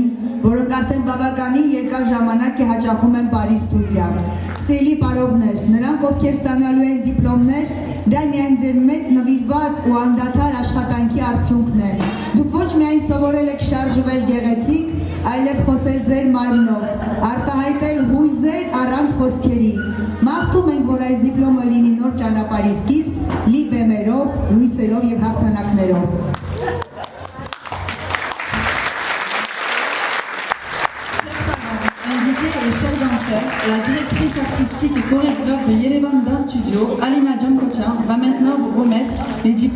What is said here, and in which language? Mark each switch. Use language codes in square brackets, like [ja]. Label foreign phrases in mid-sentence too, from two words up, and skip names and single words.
[hy] որոնք արդեն բավականին երկար ժամանակ է հաճախում են Պարի ստուդիա։ Սիրելի պարողներ, նրանք ովքեր ստանալու են դիպլոմներ, դա միայն ձեր մեծ նվիրված ու անդադար աշխատանքի արդյունքն է։ Դուք ոչ միայն սովորել եք շարժվել գեղեցիկ, այլև խոսել ձեր մարմնով, արտահայտել հույզեր առանց խոսքերի։ Մաղթում ենք, որ այս դիպլոմը լինի նոր ճանապարհի սկիզբ, լի բեմերով, լույսերով եւ հաղթանակներով։ [fr] Invitée et chers danseurs, la directrice artistique et chorégraphe de Yerevan Dance Studio, Alina Jamkocha, va maintenant vous remettre les diplômes.